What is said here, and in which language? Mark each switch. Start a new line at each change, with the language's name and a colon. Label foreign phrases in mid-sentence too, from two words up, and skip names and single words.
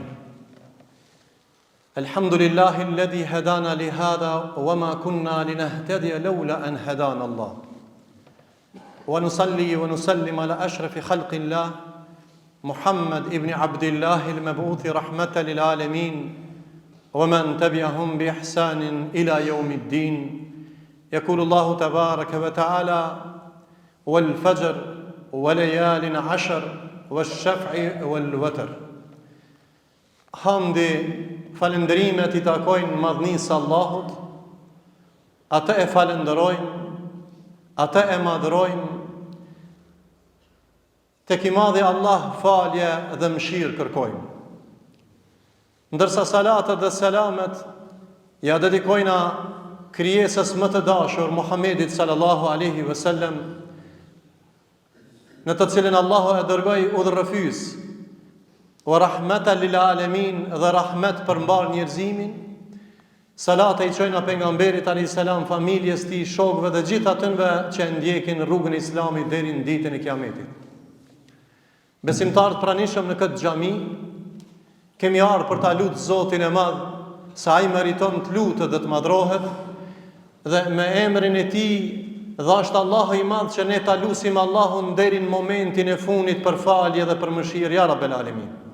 Arabic: الحمد لله الذي هدانا لهذا وما كنا لنهتدي لولا أن هدانا الله. ونصلي ونسلم على أشرف خلق الله محمد بن عبد الله المبعوث رحمة للعالمين ومن تبعهم بإحسان إلى يوم الدين. يقول الله تبارك وتعالى والفجر وليال عشر والشفع والوتر.
Albanian: Hamdi, falënderimet I takojnë madhnisë Allahut, atë e falenderojmë, atë e madhrojmë, tek I madhi Allah falje dhe mëshirë kërkojmë. Ndërsa salatet dhe selamet ja dedikojna krijesës më të dashur Muhammedit
Arabic: صلى الله عليه وسلم,
Albanian: në të cilin Allahu e dërgoi udhërrëfyes,
Arabic: ورحمة للعالمين,
Albanian: dhe rahmet për mbar njerëzimin. Salate I çojnë pejgamberit
Arabic: عليه السلام,
Albanian: familjes tij, shokëve dhe gjithë atyre që ndjekin rrugën e Islamit deri në ditën e Kiametit. Besimtarët pranishëm në këtë xhami kemi ardhur për ta lutur Zotin e Madh, se ai meriton të lutet dhe të madhrohet, dhe me emrin e tij dhasht Allahu I Madh që ne ta lusim Allahun deri në momentin e fundit për falje dhe për mëshirë,
Arabic: يا رب العالمين.